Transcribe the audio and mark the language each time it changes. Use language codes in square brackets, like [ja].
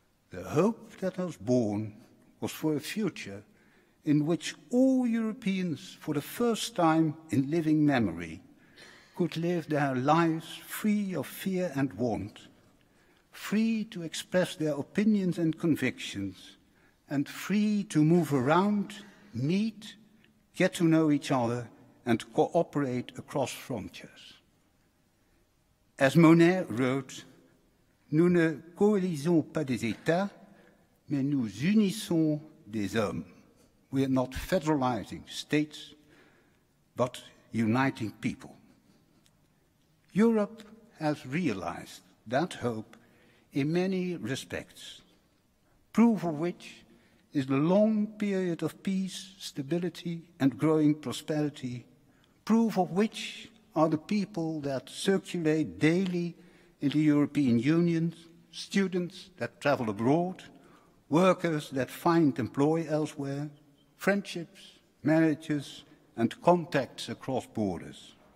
[en] The hope that was born was for a future in which all Europeans, for the first time in living memory, could live their lives free of fear and want, free to express their opinions and convictions, and free to move around, meet, get to know each other, and cooperate across frontiers. As Monet wrote, [fr] nous ne coalisons pas des États, mais nous unissons des hommes. [en] We are not federalizing states, but uniting people. Europe has realized that hope in many respects, proof of which is the long period of peace, stability, and growing prosperity, proof of which are the people that circulate daily in the European Union, students that travel abroad, workers that find employ elsewhere, friendships, marriages, and contacts across borders.